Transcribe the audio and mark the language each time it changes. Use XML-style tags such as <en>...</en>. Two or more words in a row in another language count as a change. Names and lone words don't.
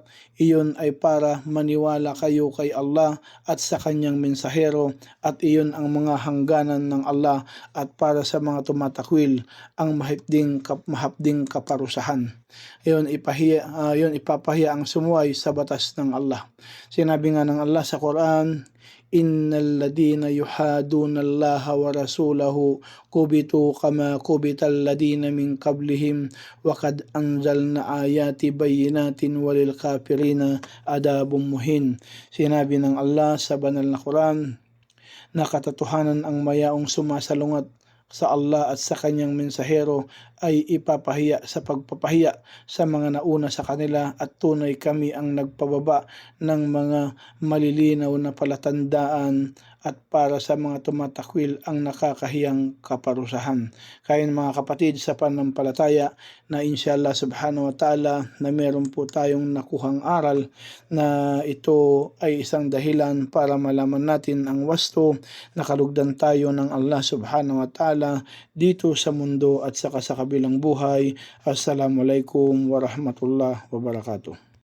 <tl>Iyon ay para maniwala kayo kay Allah at sa kanyang mensahero, at iyon ang mga hangganan ng Allah, at para sa mga tumatakwil ang mahapding kaparusahan. Iyon ipapahiya ang sumuway sa batas ng Allah. Sinabi nga ng Allah sa Quran,</tl> <ar>إن الذين يحادون الله ورسوله كبتوا كما كبت الذين من قبلهم وقد أنزلنا آيات بينات وللكافرين عذاب مهين.</ar> <tl>Sinabi ng Allah sa banal na Quran na katotohanan ang mayaong sumasalungat sa Allah at sa kanyang mensahero ay ipapahiya sa pagpapahiya sa mga nauna sa kanila at tunay kami ang nagpababa ng mga malilinaw na palatandaan at para sa mga tumatakwil ang nakakahiyang kaparusahan. Kaya mga kapatid sa pananampalataya na</tl> <ar>إن شاء الله سبحانه وتعالى</ar> <tl>na meron po tayong nakuhang aral na ito ay isang dahilan para malaman natin ang wasto na kalugdan tayo ng Allah</tl> <ar>سبحانه وتعالى</ar> <tl>dito sa mundo at saka sa kabilang buhay.</tl> <ar>السلام عليكم ورحمة الله وبركاته.</ar>